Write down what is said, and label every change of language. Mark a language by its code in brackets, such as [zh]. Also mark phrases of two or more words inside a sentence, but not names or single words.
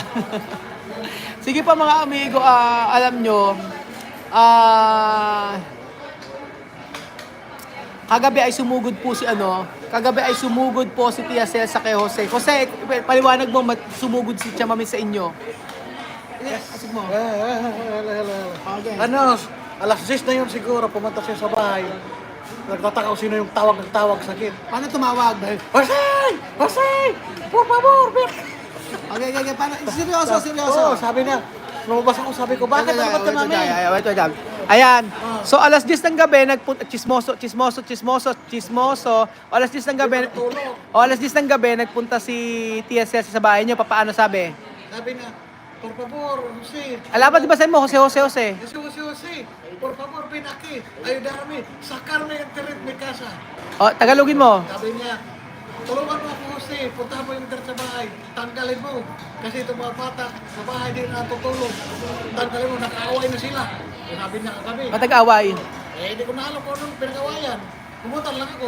[tl] Sige pa mga amigo, alam nyo, kagabi ay sumugod po si Tia Celsa kay Jose. Jose, paliwanag mo, sumugod si Chamami sa inyo. Asig mo. Hello. Okay. Alas 10 na yun siguro, pumunta siya sa bahay. Nagtataka kung sino yung tawag sa gate. Paano tumawag? Jose! [es] Por favor, ven! [tl] Okay. Paano? Seryoso. Oo, sabi niya. Lumabas ako, sabi ko, bakit ano ba Chamami? Wait. Ayan. So, alas 10 ng gabi, chismoso. Alas 10 ng gabi, nagpunta si Tia Celsa sa bahay niyo. Paano sabi? Sabi niya, [es] por favor, Jose. [tl] Alam ba, di ba sabi mo, Jose? [es] Jose, por favor, ven aquí. Ayudarme. Sacarme internet mi casa. [tl] Tagalogin mo. Sabi niya, tulungan mo ako, Jose. Puntahan mo yung internet sa bahay. Tanggalin mo. Kasi itong mga bata sa bahay din natutulog. Tanggalin mo, nakaaway na sila. Sabi niya kagabi. Matag-away. Hindi ko na alam kung anong pinag-awayan. Pumunta lang ako.